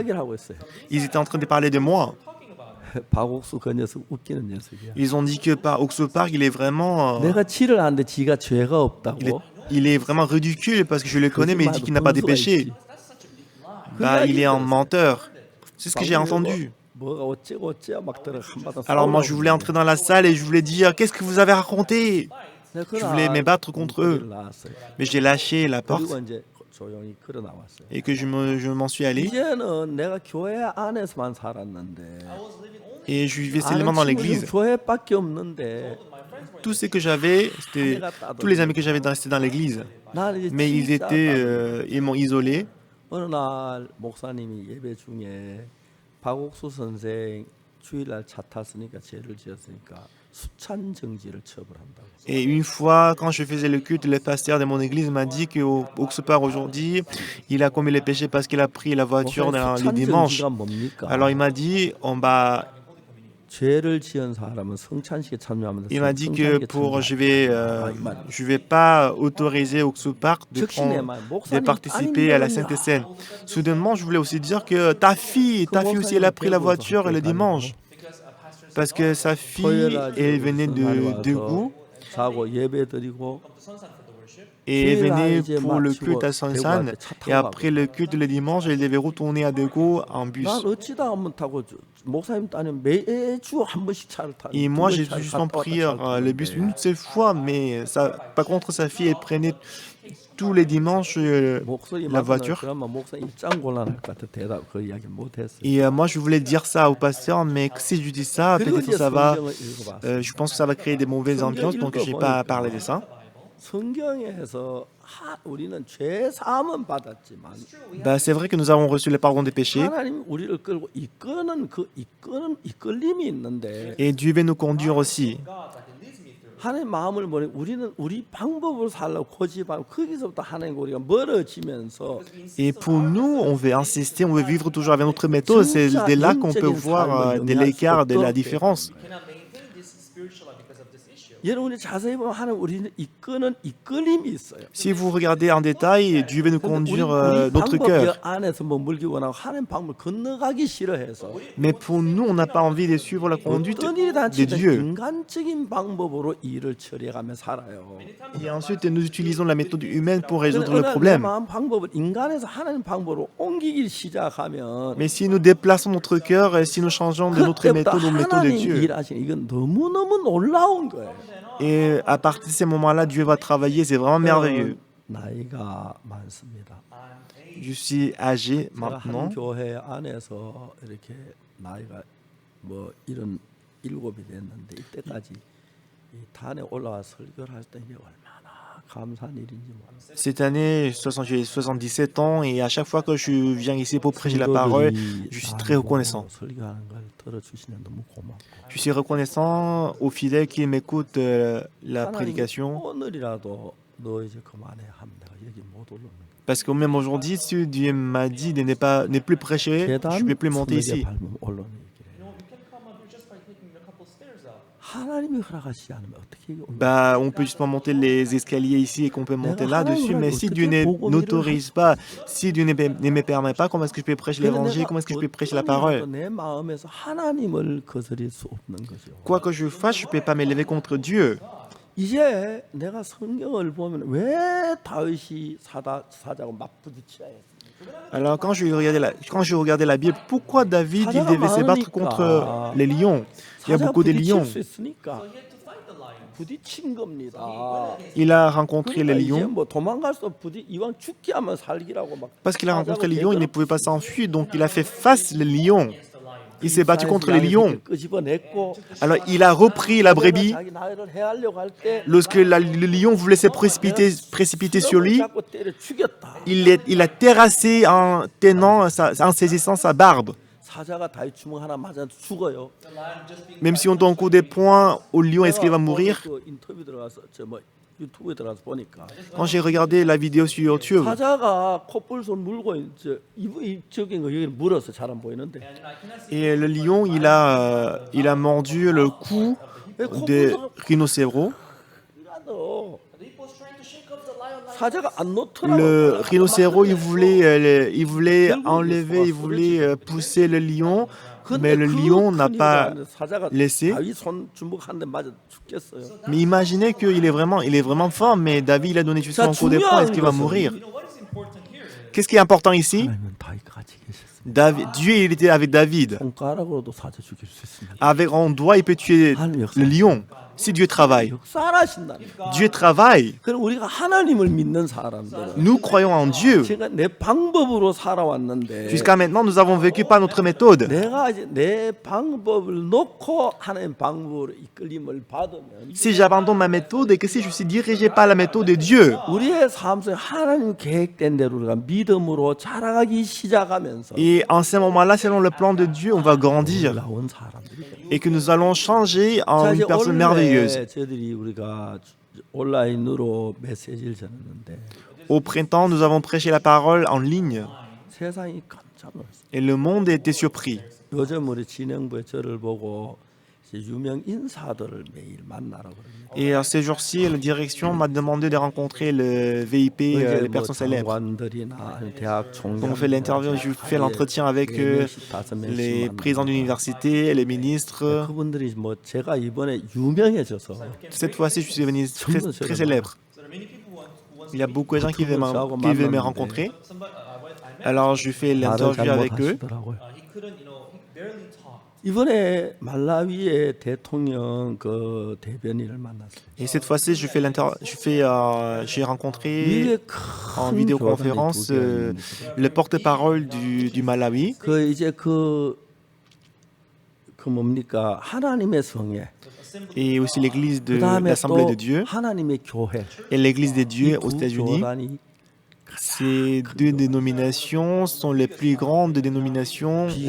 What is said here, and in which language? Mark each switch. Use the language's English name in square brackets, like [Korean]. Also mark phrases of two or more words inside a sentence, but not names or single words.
[Korean] 이야기를 하고 있어요. [French] Ils étaient en train de parler de moi. [Korean] 박옥수 그 녀석 웃기는 녀석이야. [French] Ils ont dit que par Oxford Park, il est vraiment, [Korean] 내가 지를 하는데 지가 죄가 [French] il est, [Korean] 없다고. [French] il est vraiment ridicule parce que je le connais, mais il dit qu'il n'a pas de péché. Bah, il est un menteur. C'est ce que j'ai entendu. [Korean] 뭐가 어째고 어째야 막 들어 한바탕. [French] Alors moi, je voulais entrer dans la salle et je voulais dire, qu'est-ce que vous avez raconté? Je Je voulais me battre contre eux. Mais j'ai lâché la porte [Korean] 그리고 이제 조용히 걸어 나왔어요. [French] et que je m'en suis allé. [Korean] 이제는 내가 교회 안에서만 살았는데 [French] Et je vivais [Korean] 아는 [French] seulement dans [Korean] 친구들은 [French] l'église. [Korean] 교회밖에 없는데 [French] Tout ce que j'avais, c'était tous les amis que j'avais restés dans l'église. [Korean] 나는 이제 [French] Mais ils ils m'ont isolé. [Korean] 어느 날 목사님이 예배 중에 박옥수 선생 주일날 차 탔으니까 죄를 지었으니까 수찬 정지를 처벌한다고. [French] Et une fois, quand je faisais le culte, le pasteur de mon église m'a dit qu'au Oxford aujourd'hui, il a commis les péchés parce qu'il a pris la voiture dans les [Korean] 수찬 [French] dimanches. [Korean] 정지가 뭡니까? [French] Alors il m'a dit, [Korean] 죄를 지은 사람은 성찬식에 참여하면 [French] il m'a dit que je vais pas autoriser Oxford Park de participer à la Sainte Seine. Soudainement, je voulais aussi dire que ta fille aussi, elle a pris la voiture le dimanche. Parce que sa fille, elle venait de Daegu [Korean] 자고 예배 드리고 [French] et elle venait pour le culte à Sansan. Et après le culte le dimanche, elle devait retourner à Daegu en bus. [Korean] 난 어찌다 한번 타고 목사님 따님 매주 한 번씩 차를 타고. [French] Et moi, j'ai justement pris le bus une seule fois, mais ça, par contre, sa fille, elle prenait tous les dimanches la voiture. [Korean] 그러면 목사 입장 곤란할 것 같아 대답 그 이야기 못 했어. [French] Et moi, je voulais dire ça au pasteur, mais si je dis ça, peut-être ça va, je pense que ça va créer des mauvaises ambiances, donc je n'ai pas parlé de ça. [Korean] 성경에서 우리는 죄 사함은 받았지만 [French] Bah, c'est vrai que nous avons reçu le pardon des péchés [Korean] 하나님 우리를 끌고 이끄는 이끌림이 있는데 [French] et Dieu veut nous conduire aussi. [Korean] 하나님 마음을 보니 우리는 우리 방법으로 살려고 고집하고 거기서부터 하나님 우리가 멀어지면서 [French] Et pour nous, on veut insister, on veut vivre toujours avec notre méthode. C'est de là qu'on peut voir de l'écart, de la différence. [Korean] 여러분이 자세히 보면 하나님 우리는 이끄는 이끌림이 있어요. [French] Si vous regardez en détail, Dieu veut nous conduire notre cœur. [Korean] 안에서 머물기 원하고 하나님 방법을 건너가기 싫어해서 [French] Mais pour nous, on n'a pas envie de suivre la conduite [Korean] 어떤 일이 [French] de [Korean] 닥치든 [French] Dieu. [Korean] 인간적인 방법으로 일을 처리해가며 살아요. [French] Et ensuite, nous utilisons la méthode humaine pour résoudre le [Korean] 내 [French] problème. [Korean] 마음 방법을 인간에서 하나님 방법으로 옮기기 시작하면 [French] Mais si nous déplaçons notre cœur, si nous changeons de notre [Korean] 그때부터 [French] méthode aux méthodes de [Korean] 하나님 [French] Dieu, [Korean] 일하시는 이건 너무너무 놀라운 거예요. [French] et à partir de ces moments-là, Dieu va travailler, c'est vraiment merveilleux. [Korean] 나이가 많습니다. [French] Je suis âgé [Korean] 제가 한 [French] maintenant. [Korean] 교회 안에서 이렇게 나이가 뭐 이런 7이 됐는데 이때까지 이 단에 올라와 설교를 할 때 이게 얼마나 감사한 일인지 몰라요. [French] Cette année, j'ai 77 ans et à chaque fois que je viens ici pour prêcher la parole, je suis très reconnaissant. [Korean] 설교하는 걸 들어주시면 너무 고맙고. [French] Je suis reconnaissant aux fidèles qui m'écoutent la [Korean] 하나님 [French] prédication. [Korean] 오늘이라도 너 이제 그만해 하면 내가 여기 못 올라오는 거야. [French] Parce que même aujourd'hui, si Dieu m'a dit de ne plus prêcher, je ne peux plus monter ici. [Korean] 밟으면 올라오는 얘기를 해. 하나님이 허락하시지 않으면 어떻게 이게 올라오는 [French] Bah, on peut justement monter les escaliers ici et qu'on peut monter là-dessus, mais si Dieu n'autorise pas, si Dieu ne me permet pas, comment est-ce que je peux prêcher l'évangile, comment est-ce que je peux prêcher la parole? [Korean] 내 마음에서 하나님을 거스릴 수 없는 거죠. [French] Quoi que je fasse, je ne peux pas m'élever contre Dieu. [Korean] 이제 내가 성경을 보면 왜 다윗이 사자고 맞부딪혀야 했습니까? [French] Alors quand je regardais la Bible, pourquoi David il [Korean] 사자가 [French] devait se battre contre [Korean] 많으니까 [French] les lions? Il y a [Korean] 사자가 [French] beaucoup de [Korean] 부딪힐 [French] lions. [Korean] 수 있으니까 부딪힌 겁니다. [French] Il a rencontré les [Korean] 그러니까 이제 [French] lions. [Korean] 뭐 도망갈 수 이왕 죽게 하면 살기라고 막 [French] Parce qu'il a [Korean] 사자고 [French] rencontré les lions, il ne pouvait pas s'enfuir, donc il a fait face les lions. Il s'est battu contre les [Korean] 양을 [French] lions. [Korean] 끄집어냈고 [French] Alors il a repris la brebis. [Korean] 자기 나이를 해하려고 할 때 [French] Lorsque le lion voulait se précipiter sur lui, [Korean] 잡고 때려 죽였다. [French] il a terrassé en saisissant sa barbe. [Korean] 사자가 다이 주먹 하나 맞아도 죽어요. [French] Même si on donne un coup de poing au lion, est-ce qu'il va mourir? [Korean] 그 인터뷰 들어가서 유튜브에 들어가서 보니까 [French] Quand j'ai regardé la vidéo sur YouTube, [Korean] 사자가 콧불손 물고 이제 저긴 거 여기 물어서 잘 안 보이는데 [French] et le lion, il a mordu le cou des rhinocéros. [Korean] 이라도 사자가 안 놓더라고. [French] Le rhinocéros, il voulait enlever, il voulait pousser le lion, mais le lion n'a pas laissé. [Korean] 다윗 손 주먹 한 대 맞아 죽겠어요. [French] Mais imaginez qu'il est vraiment fort, mais David il a donné juste un coup de poing, est-ce qu'il va mourir? Qu'est-ce qui est important ici? [Korean] 하나님은 다윗과 같이 계셨습니다. [French] Dieu, il était avec David. [Korean] 손가락으로도 사자 죽일 수 있습니다. [French] Avec un doigt, il peut tuer le lion. Si Dieu travaille. [Korean] 역사하신다니까. [French] Dieu travaille. [Korean] 그럼 우리가 하나님을 믿는 사람들은 [French] Nous croyons en Dieu. [Korean] 제가 내 방법으로 살아왔는데 [French] Jusqu'à maintenant, nous avons vécu par notre méthode. [Korean] 내가 이제 내 방법을 놓고 하나님 방법으로 이끌림을 받으면 [French] Si j'abandonne ma méthode et que si je suis dirigé par la méthode de Dieu, [Korean] 우리의 삶 속에 하나님 계획된 대로 우리가 믿음으로 자라가기 시작하면서 [French] et en ce moment-là, selon le plan de Dieu, on va grandir [Korean] 나온 사람들이 [French] et que nous allons changer en [Korean] 자, [French] une [Korean] 이제 [French] personne [Korean] 원래 [French] merveilleuse. [Korean] 저희들이 우리가 온라인으로 메시지를 전했는데 [French] Au printemps, nous avons prêché la parole en ligne [Korean] 세상이 깜짝 놀랐어요. [French] et le monde était surpris. [Korean] 요즘 우리 진행부에 저를 보고 이제 유명 인사들을 매일 만나라고 그럽니다. [French] Et ces jours-ci, la direction m'a demandé de rencontrer le VIP, [Korean] 이제 [French] les [Korean] 뭐 [French] personnes célèbres. [Korean] 장관들이나 아니면 대학 총장, [French] Donc on fait l'interview, je fais l'entretien avec les présidents d'université, les ministres. [Korean] 그분들이 뭐 제가 이번에 유명해져서 [French] Cette fois-ci, je suis devenu très célèbre. Il y a beaucoup de gens qui veulent me rencontrer. Alors je fais [Korean] 말을 [French] l'interview [Korean] 잘 [French] avec eux. [Korean] 못하시더라고요. 이번에 말라위의 대통령 그 대변인을 만났어요. [French] Et cette fois-ci, j'ai rencontré [Korean] 미국의 [French] en [Korean] 큰 [French] vidéoconférence [Korean] 교단의 [French] le porte-parole du Malawi [Korean] 그 이제 그 뭡니까 하나님의 성에 [French] et aussi l'église de [Korean] 그다음에 [French] l'Assemblée [Korean] 또 [French] de Dieu [Korean] 하나님의 교회 [French] et l'église des [Korean] 이 [French] dieux aux [Korean] 두 [French] États-Unis. [Korean] 교단이 [French] Ces deux dénominations sont les plus grandes dénominations aux